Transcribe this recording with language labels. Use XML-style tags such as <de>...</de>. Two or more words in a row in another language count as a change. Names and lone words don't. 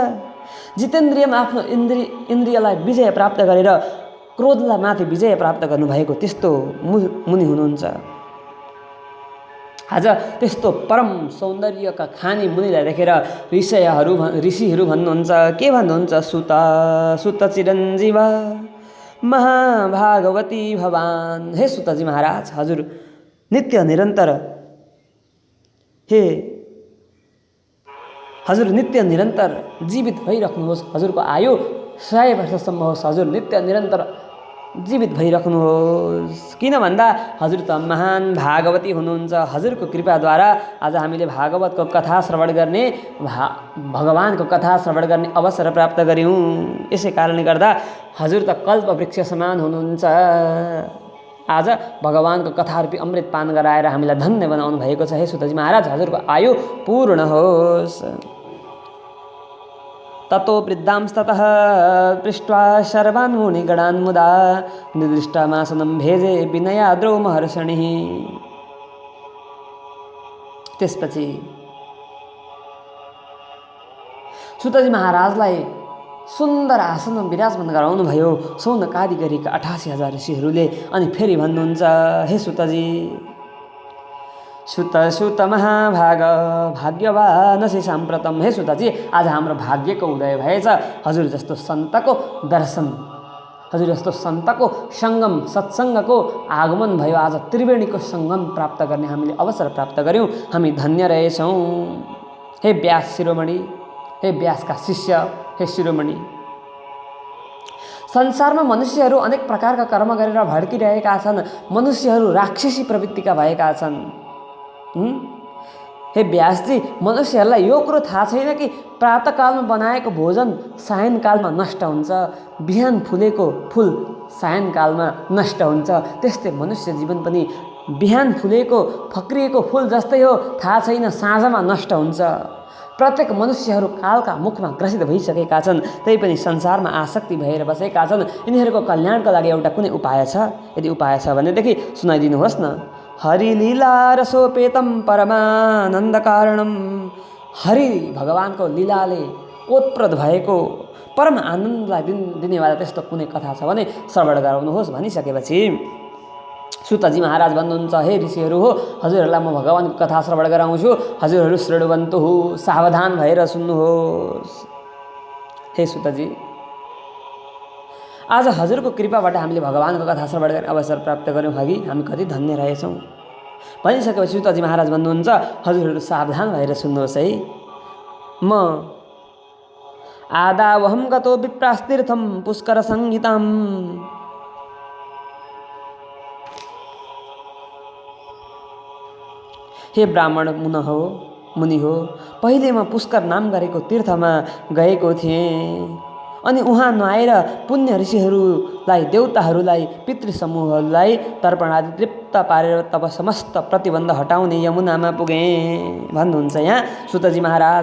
<ne>जितेन्द्रियमा आफ्नो इन्द्रियलाई विजय प्राप्त गरेर क्रोधलाई माथि विजय प्राप्त गर्नुभएको त्यस्तो मुनि हुनुहुन्छ। आज त्यस्तो परम सौन्दर्यका खानी मुनिलाई देखेर ऋषिहरू भन्नुहुन्छ, के भन्नुहुन्छ,</ne> <sa>सुत चिरञ्जीव महाभागवती भवान।</sa> <ne>हे सुतजी महाराज, हजुर नित्य निरन्तर हजुर नित्य निरन्तर जीवित भइराख्नुहोस्। हजुरको आयु 100 वर्षसम्म होस्। हजुर नित्य निरन्तर जीवित भइराख्नुहोस्। किन भन्दा हजुर त महान भागवती हुनुहुन्छ। हजुरको कृपाद्वारा आज हामीले भागवतको कथा श्रवण गर्ने भगवानको कथा श्रवण गर्ने अवसर प्राप्त गर्यौँ। यसै कारणले गर्दा हजुर त कल्पवृक्ष समान हुनुहुन्छ। आज भगवानको कथारूपी अमृत पान गराएर हामीलाई धन्य बनाउनु भएको छ। हे सुतजी महाराज, हजुरको आयु पूर्ण होस्।</ne> <sa>ततो वृद्धांस्ततः पृष्ट्वा सर्वान् मुनिगणान् मुदा निर्दिष्टमासनं भेजे विनयाद्रौ महर्षणिः।</sa> <ne>त्यसपछि सुतजी महाराजलाई सुन्दर आसनमा विराजमान गराउनु भयो सौनकादि गरेका 88,000 ऋषिहरूले। अनि फेरि भन्नुहुन्छ,</ne> <sa>हे सुतजी, सुत सुत महाभाग भाग्यवानसि साम्प्रतम।</sa> <ne>हे सुतजी, आज हाम्रो भाग्यको उदय भएछ। हजुर जस्तो सन्तको दर्शन, हजुर जस्तो सन्तको सङ्गम, सत्सङ्गको आगमन भयो। आज त्रिवेणीको सङ्गम प्राप्त गर्ने हामीले अवसर प्राप्त गऱ्यौँ। हामी धन्य रहेछौँ। हे व्यास शिरोमणि, हे व्यासका शिष्य, हे शिरोमणि, संसारमा मनुष्यहरू अनेक प्रकारका कर्म गरेर भड्किरहेका छन्। मनुष्यहरू राक्षसी प्रवृत्तिका भएका छन्। हे व्यासजी, मनुष्यहरूलाई यो कुरो थाहा छैन कि प्रातःकालमा बनाएको भोजन सायनकालमा नष्ट हुन्छ, बिहान फुलेको फुल सायनकालमा नष्ट हुन्छ। त्यस्तै मनुष्य जीवन पनि बिहान फुलेको फक्रिएको फुल जस्तै हो, थाहा छैन साँझमा नष्ट हुन्छ। प्रत्येक मनुष्यहरू कालका मुखमा ग्रसित भइसकेका छन्, तैपनि संसारमा आसक्ति भएर बसेका छन्। यिनीहरूको कल्याणको लागि एउटा कुनै उपाय छ? यदि उपाय छ भनेदेखि सुनाइदिनुहोस् न।</ne> <sa>हरिलीला रसोपेतम परमानन्द कारणम।</sa> <ne>हरि भगवानको लीलाले ओतप्रोत भएको परम आनन्दलाई दिनेवाला त्यस्तो कुनै कथा छ भने श्रवण गराउनुहोस् भनिसकेपछि सुतजी महाराज भन्नुहुन्छ, हे ऋषिहरू हो, हजुरहरूलाई म भगवानको कथा श्रवण गराउँछु। हजुरहरू शृण्वन्तु, सावधान भएर सुन्नुहोस्। हे सुतजी, आज हजुरको कृपाबाट हामीले भगवानको कथा श्रवण गर्ने अवसर प्राप्त गऱ्यौँ। हगि हामी कति धन्य रहेछौँ भनिसकेपछि सुतजी महाराज भन्नुहुन्छ, हजुरहरू सावधान भएर सुन्नुहोस् है।</ne> <sa>म आदावहं गतो विप्रास्तीर्थं पुष्कर संहिताम्।</sa> <ne>हे ब्राह्मण मुनि हो, पहिले म पुष्कर नाम गरेको तीर्थमा गएको थिएँ। अनि उहाँ नुहाएर पुण्य ऋषिहरूलाई, देवताहरूलाई, पितृसमूहहरूलाई तर्पण आदि तृप्त पारेर तब समस्त प्रतिबन्ध हटाउने यमुनामा पुगेँ भन्नुहुन्छ यहाँ सुतजी महाराज।</ne>